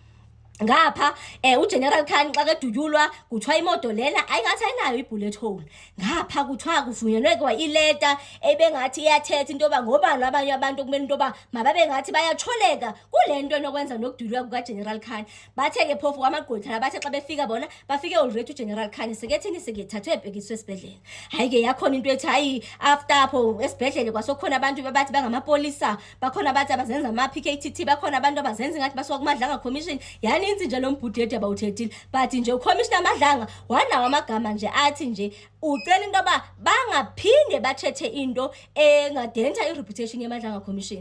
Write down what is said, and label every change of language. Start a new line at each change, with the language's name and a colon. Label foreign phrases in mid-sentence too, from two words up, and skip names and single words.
Xhosa: Ngapha uGeneral Khan xa keduyulwa kuthiwa imoto lena ayingathi ayinayo ibullet hole. Ngapha kuthiwa kuvunyelwe kwa ileta ebengathi iyathetha into yoba ngobani abanye abantu kumele into yoba mababe ngathi bayatholeka kulento enokwenza nokuduyulwa kukaGeneral Khan. Bathe-ke phofu kwamagqwetha bathe xa befika bona bafike already uGeneral Khan sekethini sekethathwe ebhekiswe esibhedlela. Hayi-ke yakhona into ethi hayi after apho esibhedlela kwasokhona abantu bathi bangamapolisa, bakhona abathi abazenza ama-PKTT, bakhona abantu abazenza ngathi basuka kuMadlanga Commission. Inzi nje lo mbhudede abawuthethile but nje uCommissioner Madlanga wanawo amagama nje athi nje ucela into yoba bangaphinde bathethe into engadenta ireputation yeMadlanga Commission.